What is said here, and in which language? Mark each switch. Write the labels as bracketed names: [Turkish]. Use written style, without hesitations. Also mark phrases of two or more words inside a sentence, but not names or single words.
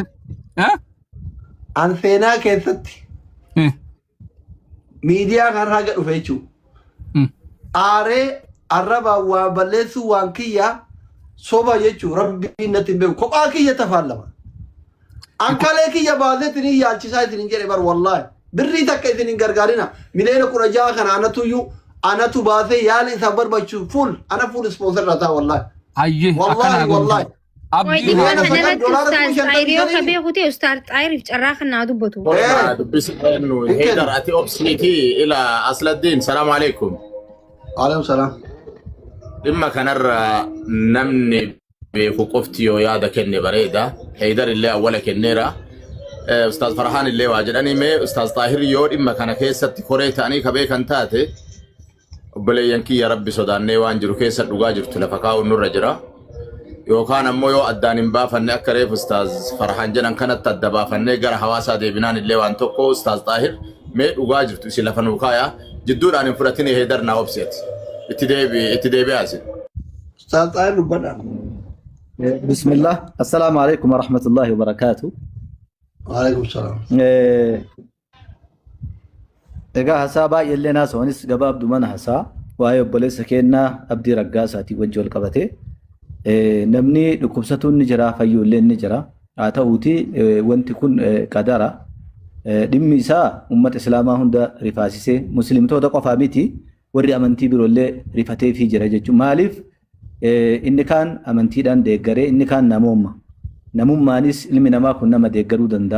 [Oromo] an seenaa keessatti miidiyaa kan raga dhufe jechuudha aaree arraba waa balleessuu waan kiyya soba jechuudha rabbiin natti hin beeku kophaa kiyya tafaallama ankalee kiyya baaseetiin yaalchisaa isin jedhe bar wallahi birrii takka isin hin gargaarina miliyoona 16 kana anatu baasee yaala isaa barbaachisu full ana [English] full sponsor [Oromo] rataa wallahi ayye wallahi abdi ana ustaz Tahir kabee huti ustaz Tahir jarraxna dubatu dubis inu heydar ati obsniti ila asladin [Arabic] سلام عليكم عليكم سلام [Oromo] imma kanarra namni beeku qoftiyo yaada kenne bareeda heydar illee awwala kennera ustaz Farhan illee waajidani me ustaz Tahir yoo imma kana keessatti koree ta'anii kabee kan taate obboleeyyanki [Arabic] يا ربي [Oromo] sodaannee waan jiru keessa dhugaa jirtu lafa kaa'u nurra jira yookaan ammoo yoo addaan hin baafanne akka reef ustaaz Farhan jedhan kanatti adda baafannee gara hawaasaa deebinaan illee waan tokko ustaaz Tahir mee dhugaa jirtu isi lafa nuu kaaya jidduudhaan hin fudhatine heedar naa obseeti itti deebi'aasi ustaaz Tahir dubbadha [Arabic] بسم الله السلام عليكم و رحمة الله و بركاته و عليكم السلام [Oromo] egaa hasaabaa illee naasoonis gabaabdu mana hasaa waa'ee obboleessa keenna abdii raggaasaati wajji wal qabate namni dhukkubsatuun ni jira fayyullee ni jira haa ta'uuti wanti kun qadara dhimmi isaa ummata islaamaa hunda rifaasisee muslimtoota qofaa miti warri amantii biroollee rifatee fi jira jechuun maaliif inni kaan amantiidhaan deeggaree inni kaan namummaanis ilmi namaa kun nama deeggaruu danda'a